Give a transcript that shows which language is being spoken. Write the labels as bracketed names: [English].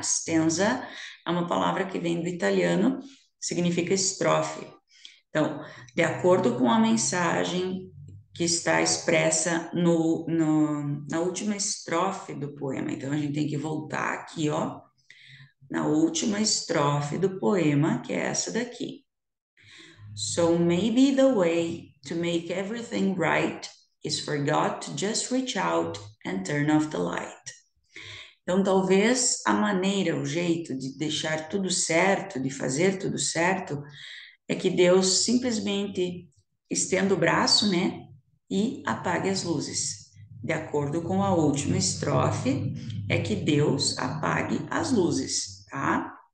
[Portuguese] Stanza é uma palavra que vem do italiano, significa estrofe. Então, de acordo com a mensagem que está expressa na última estrofe do poema. Então, a gente tem que voltar aqui, ó, na última estrofe do poema, que é essa daqui. [English] So maybe the way to make everything right is for God to just reach out and turn off the light. [Portuguese] Então, talvez a maneira, o jeito de deixar tudo certo, de fazer tudo certo, é que Deus simplesmente estenda o braço, né, e apague as luzes. De acordo com a última estrofe, é que Deus apague as luzes, tá?